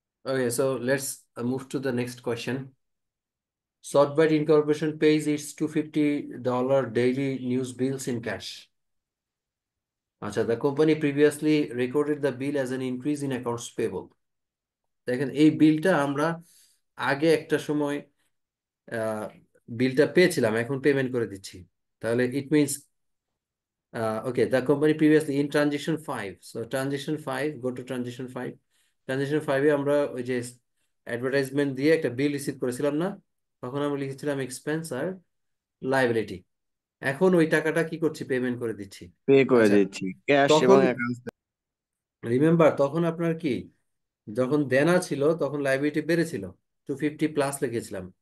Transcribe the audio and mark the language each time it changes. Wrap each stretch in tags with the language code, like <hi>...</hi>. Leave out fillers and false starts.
<en>Okay, so let's move to the next question. Software Incorporation pays its $250 daily news bills in cash. আচ্ছা, the company previously recorded the bill as an increase in accounts payable.</en> <bn>দেখেন এই বিলটা আমরা আগে একটা সময় বিলটা পেয়েছিলাম, এখন পেমেন্ট করে দিচ্ছি। তাহলে</bn> <en>It means okay, the company previously in transition 5. So transition 5, go to transition 5.</en> <bn>Transition 5 এ আমরা ওই যে অ্যাডভার্টাইজমেন্ট দিয়ে একটা বিল রিসিভ করেছিলাম না, তখন আমরা লিখেছিলাম এক্সপেন্স আর লাইবিলিটি। এখন ওই টাকাটা কি করছি? পেমেন্ট করে দিচ্ছি। পে করে আচ্ছা, দিচ্ছি ক্যাশ এবং তখন অ্যাকাউন্টস। রিমেম্বার, তখন আপনার কি, যখন দেনা ছিল তখন লাইবিলিটি বেড়েছিল, 250 প্লাস লিখেছিলাম।</bn>